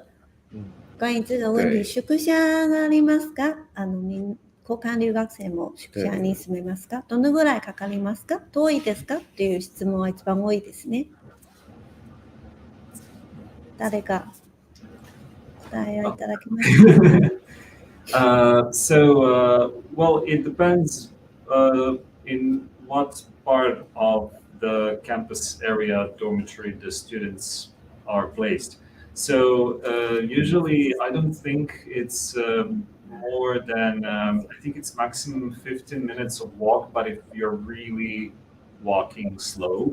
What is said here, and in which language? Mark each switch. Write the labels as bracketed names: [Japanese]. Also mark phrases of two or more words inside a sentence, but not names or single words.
[Chinese] 关于这个问題、 [Japanese] 宿舎がありますか？交換留学生も宿舎に住めますか？どのぐらいかかりますか？遠いですか？っていう質問は一番多いですね。誰か答えをいただけますか [English] ？Well, it depends in what part of the campus area dormitory the students are placed. So usually I don't think it's more than, I think it's maximum 15 minutes of walk, but if you're really walking slow.